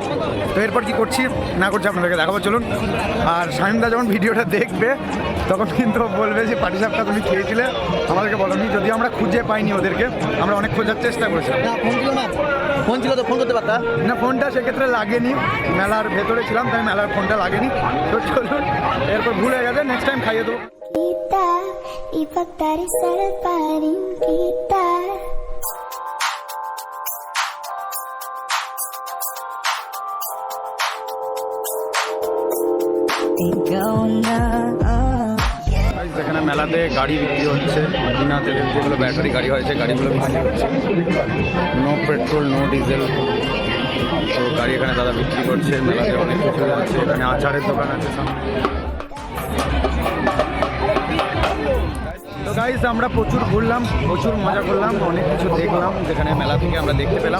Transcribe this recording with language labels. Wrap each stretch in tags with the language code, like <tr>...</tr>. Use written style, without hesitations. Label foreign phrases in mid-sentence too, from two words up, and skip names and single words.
<bn>তো এরপর কী করছি না করছি আপনাদেরকে দেখাবো, চলুন। আর শামিমদা যখন ভিডিওটা দেখবে তখন কিন্তু বলবে যে পাটিসাপটা তুমি খেয়েছিলে, আমাদেরকে বলোনি। যদি আমরা খুঁজে পাইনি ওদেরকে, আমরা অনেক খোঁজার চেষ্টা করেছিলাম। ফোন ছিল তো, ফোন করতে পারতাম না, ফোনটা সেক্ষেত্রে লাগেনি, মেলার ভেতরে ছিলাম, তাই মেলার ফোনটা লাগেনি। তো চলুন, এরপর ভুলে গেছে,</bn> <en>next time</en> <bn>খাইয়ে দেবো।</bn> <tl>kita, ipagdarasal pa rin kita. Ikaw na</tl> <bn>এখানে মেলাতে গাড়ি বিক্রি হচ্ছে, বিনা তেলের যেগুলো ব্যাটারি গাড়ি হয়, সেই গাড়িগুলো বিক্রি হচ্ছে।</bn> <en>no petrol no diesel.</en> <bn>তো গাড়ি এখানে দাদা বিক্রি করছে। মেলাতে অনেক কিছু আছে, এখানে আচারের দোকান আছে সামনে। তো গাইস, আমরা প্রচুর ঘুরলাম, প্রচুর মজা করলাম, অনেক কিছু দেখলাম যেখানে মেলা থেকে আমরা দেখতে পেলাম।</bn>